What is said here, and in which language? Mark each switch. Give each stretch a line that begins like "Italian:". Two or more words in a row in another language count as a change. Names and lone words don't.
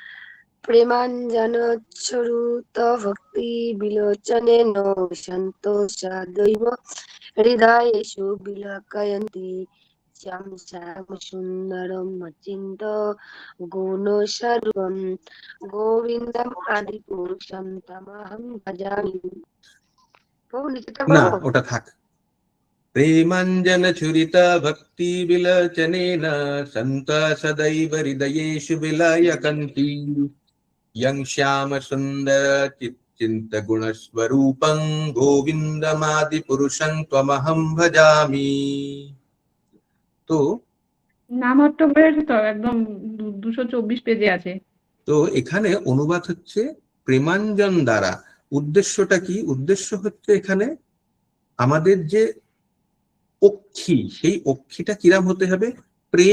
Sanskrit: প্রেমাঞ্জনচ্ছরুত ভক্তি বিলোচনে সন্তোষাদৈব হৃদয়েষু বিলকয়ন্তি শ্যাম শ্যাম সুন্দরম অচিন্ত গুণস্বরূপম গোবিন্দম আদি পুরুষম তমহং ভজামি।
Bangla: না, ওটা থাক।
Sanskrit: প্রেমাঞ্জন ছুরিতা ভক্তি বিলোচনেন সন্তোষাদৈব হৃদয়েষু বিলয়ন্তি यं श्याम सुंदर चित्त गुणस्वरूपं गोविंदमादि पुरुषं त्वमहं भजामि।
Bangla: তো নামহট্ট বইয়ের তো একদম 224 পেজে আছে। তো এখানে অনুবাদ হচ্ছে প্রেমাঞ্জন দ্বারা। উদ্দেশ্যটা কি? উদ্দেশ্য হচ্ছে এখানে আমাদের যে অক্ষি, সেই অক্ষিটা কিরাম হতে হবে?